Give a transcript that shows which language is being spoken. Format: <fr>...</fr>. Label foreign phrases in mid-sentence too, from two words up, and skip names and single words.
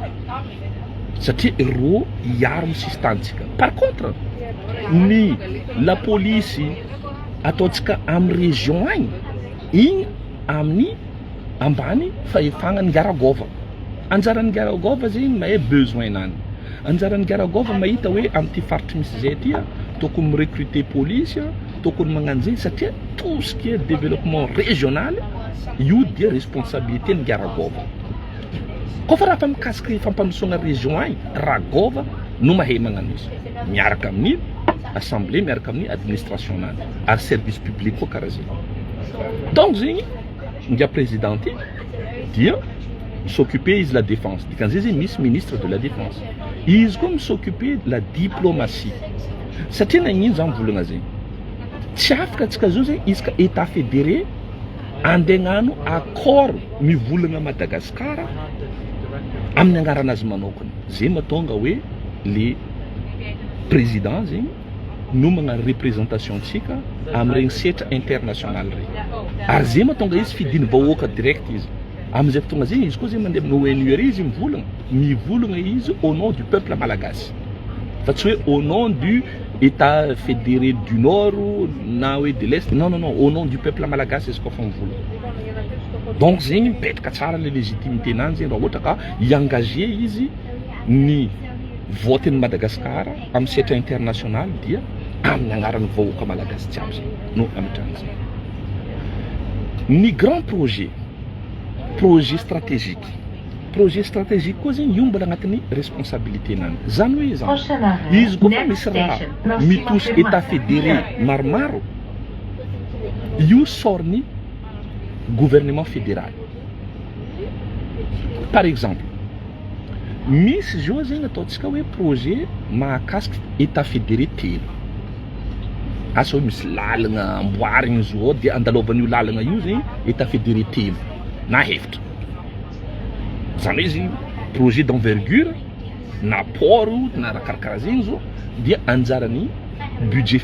<mg>satria ro hiaro ny sistantsika</mg> <fr>par contre</fr> <mg>ny</mg> <fr>la police</fr> <mg>ataotsika amin'ny région agny igny amin'ny ambany fahefagna ny ngiaragova anjaran'ny ngiaragova zegny mahay besoin nany anjaran'ny ngiaragova mahita hoe am'ty faritry misy zay ty tokony mirecruter police tokony magnano zegny satria</mg> <fr>tout ce qui est développement régional</fr> <mg>io dia responsabilité ny ngiaragova koa fa raha fa mikasiky fampandrosoagna région agny ragova no mahay magnano izy miaraka amin'ny assemblée miaraka amin'ny administration nany ary</mg> <fr>service public</fr> <mg>koa karaha zegny donc zegny ngia président ty dia s'occuper izy</mg> <fr>la défense</fr> <mg>dikan'zay zegny misy</mg> <fr>ministre de la défense</fr> <mg>izy koa</mg> <fr>s'occuper de la diplomatie</fr> <mg>satria nagnino zany volagna zegny tsy afaka atsika zao zegny izy ka</mg> <fr>état fédéré</fr> <mg>andegnano accord mivolagna Madagasikara amin'ny angaranazy manokana zay mahatonga hoe</mg> <fr>le président</fr> <mg>zegny no magnano représentation tsika amin'regny setra international regny ary zay mahatonga izy fidiny vahoaka direct izy am'izay fotoagna zegny izy koa zegny mandeha amin'ny ONU izy mivolagna izy</mg> <fr>au nom du peuple malagasy</fr> <mg>fa tsy hoe</mg> <fr>au nom du état fédéré du nord</fr> <mg>na hoe</mg> <fr>de l'est non au nom du peuple malagasy</fr> <mg>izy koa fa mivolagna donc zegny mipetraka tsara</mg> <fr>le légitimité</fr> <mg>nany zegny raha ohatra ka iengagé izy ny voten'ny Madagasikara amin'ny setra international dia amin'ny agnaran'ny vahoaka malagasy jiaby zegny no amitrany zegny ny</mg> <fr>grand projet stratégique</fr> <mg>koa zegny io mbola agnatin'ny responsabilité nany zany hoe zany izy koa fa misy raha mitosy</mg> <fr>état fédéré</fr> <mg>maromaro io sorny</mg> <fr>gouvernement fédéral</fr> <mg>par exemple misy zao zegny ataotsika hoe projet mahakasiky</mg> <fr>état fédéré</fr> <mg>telo asa hoe misy lalagna amboarigny izy ao dia andalovan'io lalagna io zegny</mg> <fr>état fédéré</fr> <mg>telo na efatra. Zany hoe izy</mg> <fr>projet d'envergure</fr> <mg>na port na raha zegny zao dia anjarany budget</mg>